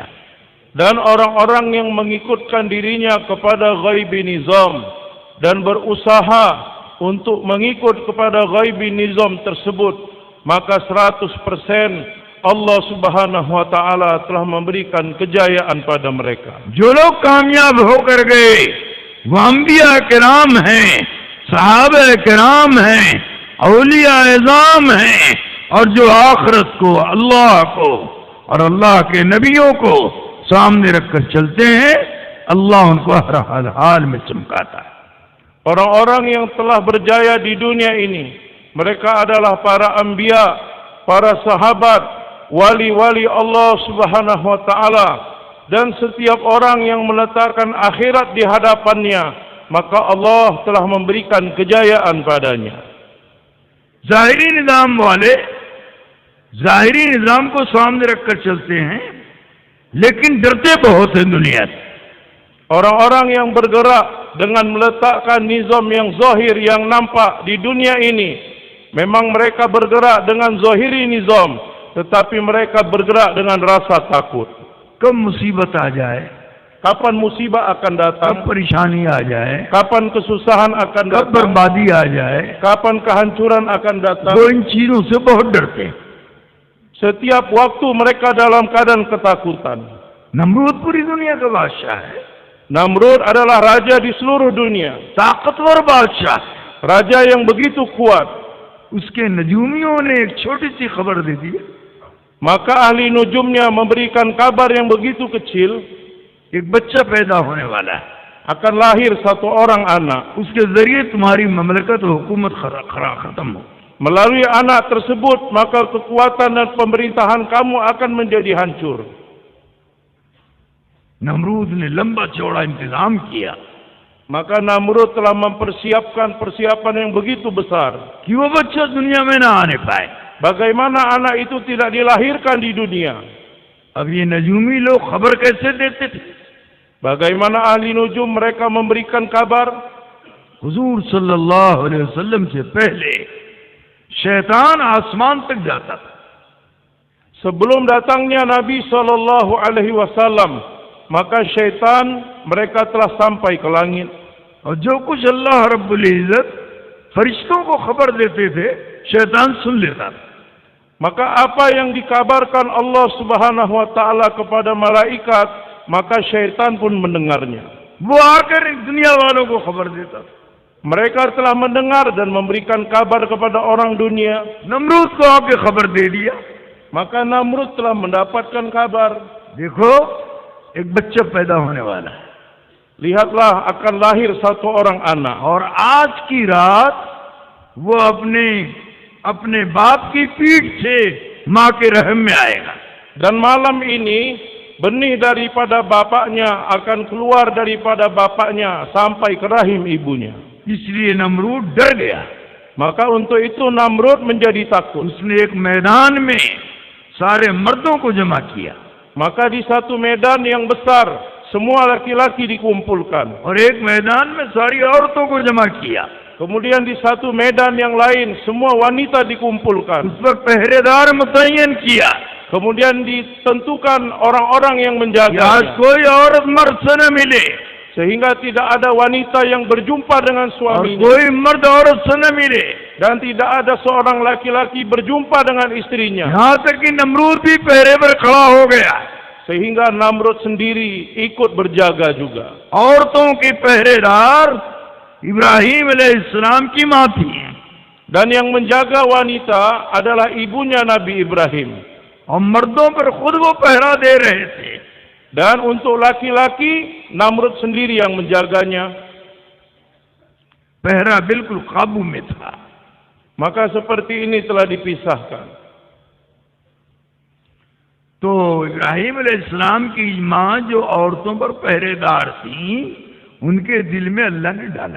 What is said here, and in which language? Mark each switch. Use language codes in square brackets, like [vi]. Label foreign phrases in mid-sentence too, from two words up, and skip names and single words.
[ms] Dan orang-orang yang mengikutkan dirinya kepada ghaibi nizam dan berusaha untuk mengikut kepada ghaibi nizam tersebut, maka 100% [ar] الله سبحانه وتعالى [ms] telah memberikan kejayaan pada mereka. [ur] جو لوگ کامیاب ہو کر گئے وہ انبیاء کرام ہیں، صحابہ کرام ہیں، اولیاء عظام ہیں، اور جو آخرت کو، اللہ کو اور اللہ کے نبیوں کو سامنے رکھ کر چلتے ہیں، اللہ ان کو ہر حال میں چمکاتا ہے. [ms] Orang-orang yang telah berjaya di dunia ini, mereka adalah para anbiya, para sahabat, wali-wali [ar] الله سبحانه وتعالى, [ms] dan setiap orang yang meletakkan akhirat di hadapannya, maka Allah telah memberikan kejayaan padanya. [ur] ظاہری نظام والے ظاہری نظام کو سامنے رکھ کر چلتے ہیں، لیکن ڈرتے بہت ہیں دنیا سے. [ms] Orang-orang yang bergerak dengan meletakkan nizam yang zahir, yang nampak di dunia ini, memang mereka bergerak dengan zahiri nizam, tetapi mereka bergerak dengan rasa takut. [ur] کب مصیبت آ جائے, [ms] Kapan musibah akan datang, [ur] کب پریشانی آ جائے, [ms] kapan kesusahan akan [ur] कब [ms] datang, [ur] بربادی آ جائے, [ms] kapan kehancuran akan datang. [ur] وہ ان چیزوں سے بہت ڈرتے ہیں. [ms] Setiap waktu mereka dalam keadaan ketakutan. [ur] نمرود پوری دنیا کا بادشاہ ہے, [ms] Namrud adalah raja di seluruh dunia, [ur] طاقتور بادشاہ. [ms] raja yang begitu kuat. [ur] اس کے نجومیوں نے ایک چھوٹی سی خبر دے دی, [ms] Maka ahli nujumnya memberikan kabar yang begitu kecil, [ur] ایک بچہ پیدا ہونے والا ہے, [ms] akan lahir satu orang anak. [ur] اس کے ذریعے تمہاری مملکت اور حکومت ختم ہو. [ms] Melalui anak tersebut, maka kekuatan dan pemerintahan kamu akan menjadi hancur. [ur] نمرود نے لمبا چوڑا انتظام کیا [ms] Maka Namrud telah mempersiapkan persiapan yang begitu besar. [ur] کہ وہ بچہ دنیا میں نہ آنے پائے. [ms] Bagaimana anak itu tidak dilahirkan di dunia? [ur] اب یہ نجومی لوگ خبر کیسے دیتے تھے? [ms] Bagaimana ahli nujum mereka memberikan kabar? [ur] हुजूर [ar] صلى الله عليه وسلم [ur] سے پہلے شیطان آسمان تک جاتا تھا. [ms] Sebelum datangnya Nabi [ar] صلى الله عليه وسلم, [ms] maka syaitan mereka telah sampai ke langit. [ur] اور جو کچھ اللہ [ar] رب العزة [ur] فرشتوں کو خبر دیتے تھے، شیطان سن لیتا تھا. [ms] Maka apa yang dikabarkan [ar] الله سبحانه وتعالى [ms] kepada malaikat, maka syaitan pun mendengarnya. [ur] وہ آ کر دنیا والوں کو خبر دیتا تھا. [ms] Mereka telah mendengar dan memberikan kabar kepada orang dunia. [ur] نمرود کو آ کے خبر دے دیا, [ms] Maka Namrud telah mendapatkan kabar. [ur] دیکھو ایک بچہ پیدا ہونے والا ہے, [ms] Lihatlah akan lahir satu orang anak. [ur] اور آج کی رات وہ اپنے باپ کی پیٹھ سے ماں کے رحم میں آئے گا. [ms] Dan malam ini benih daripada bapaknya akan keluar daripada bapaknya sampai ke rahim ibunya. [ur] اس لیے نمرود ڈر گیا. [ms] Maka untuk itu Namrud menjadi takut. [ur] اس نے ایک میدان میں سارے مردوں کو جمع کیا [ms] Maka di satu medan yang besar, semua laki-laki dikumpulkan. [ur] اور ایک میدان میں ساری عورتوں کو جمع کیا. [ms] Kemudian di satu medan yang lain, semua wanita dikumpulkan. [ur] اس پر پہرے دار متعین کیا. [ms] Kemudian ditentukan orang-orang yang [ur] आज [ms] menjaganya. [ur] کوئی عورت مرد سے نہ ملے [ms] Sehingga tidak ada wanita yang berjumpa dengan [ur] और [ms] suaminya. [ur] کوئی مرد عورت سے نہ ملے. [ms] Dan tidak ada seorang laki-laki berjumpa dengan istrinya. [ur] یہاں تک کہ نمرود بھی پہرے پر کھڑا ہو گیا. [ms] Sehingga Namrud sendiri ikut berjaga juga. [ur] عورتوں کے پہرے دار ابراہیم علیہ السلام کی ماں تھی [ms] Dan yang menjaga wanita adalah ibunya Nabi Ibrahim. [ur] اور مردوں پر خود وہ پہرہ دے رہے تھے. [ms] Dan untuk laki-laki, Namrud sendiri yang menjaganya. [ur] پہرہ بالکل قابو میں تھا. [ms] Maka seperti ini telah dipisahkan. [ur] تو ابراہیم علیہ السلام کی ماں جو عورتوں پر پہرے دار تھی، ان کے دل میں اللہ نے ڈالا.